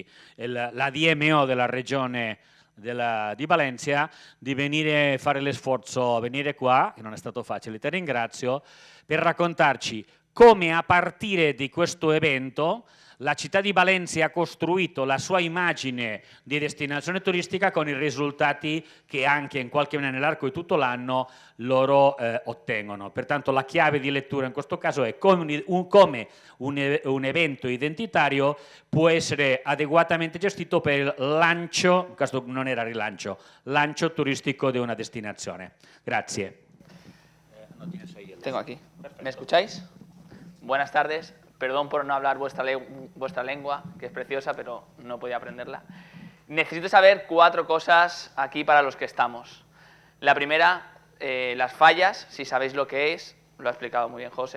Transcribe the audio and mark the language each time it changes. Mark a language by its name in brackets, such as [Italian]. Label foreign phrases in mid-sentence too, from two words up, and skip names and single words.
[Italian] la DMO della regione di Valencia, di venire a fare l'esforzo, venire qua, che non è stato facile, ti ringrazio, per raccontarci come a partire di questo evento la città di Valencia ha costruito la sua immagine di destinazione turistica con i risultati che anche in qualche maniera nell'arco di tutto l'anno loro ottengono. Pertanto la chiave di lettura in questo caso è come un evento identitario può essere adeguatamente gestito per il lancio, in questo non era rilancio, lancio turistico di una destinazione. Grazie. [Spanish] Tengo aquí. ¿Me escucháis? Buenas tardes. Perdón por no hablar vuestra lengua, que es preciosa, pero no podía aprenderla. Necesito saber 4 cosas aquí para los que estamos. La primera, las fallas, si sabéis lo que es, lo ha explicado muy bien José.